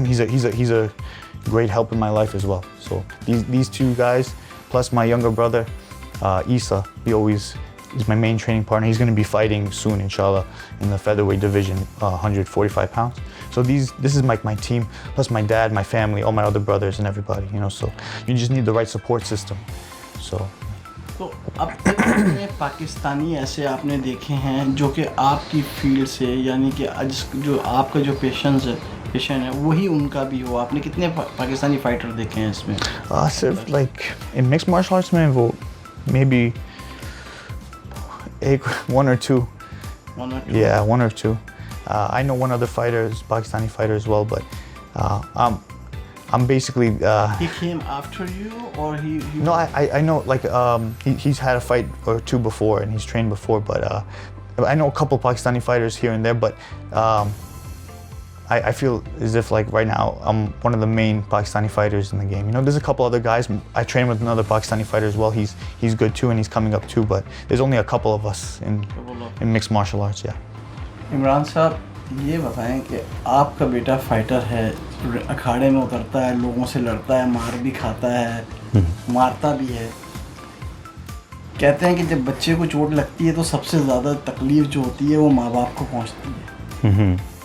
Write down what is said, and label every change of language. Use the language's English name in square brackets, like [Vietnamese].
[English] he's a great help in my life as well. So these two guys, plus my younger brother, Isa, he always is my main training partner. He's going to be fighting soon, inshallah, in the featherweight division, 145 pounds. So this is my team, plus my dad, my family, all my other brothers and everybody, you know, so you just need the right support system. So [Hindi] तो अब तक कितने पाकिस्तानी ऐसे आपने देखे हैं जो कि आपकी फील्ड से, यानी कि जो आपका जो पेशेंट है वही उनका भी हो? आपने कितने पाकिस्तानी फाइटर देखे हैं इसमें? सिर्फ [English] like in mixed martial arts [Hindi] में वो [English] Maybe one or two. Yeah, one or two. I know one other fighter, is Pakistani fighter as well, but I'm basically. He came after you, or he No, I know, like he's had a fight or two before, and he's trained before, but I know a couple Pakistani fighters here and there, but I feel as if like right now I'm one of the main Pakistani fighters in the game. You know, there's a couple other guys. I train with another Pakistani fighter as well. He's good too, and he's coming up too. But there's only a couple of us in mixed martial arts. Yeah. [Hindi] Imran साहब, ये बताएं कि आपका बेटा fighter है, अखाड़े में उतरता है, लोगों से लड़ता है, मार भी खाता है, मारता भी है। कहते हैं कि जब बच्चे को चोट लगती है तो सबसे ज़्यादा तकलीफ जो होती है वो माँ बाप को पहुँचती है।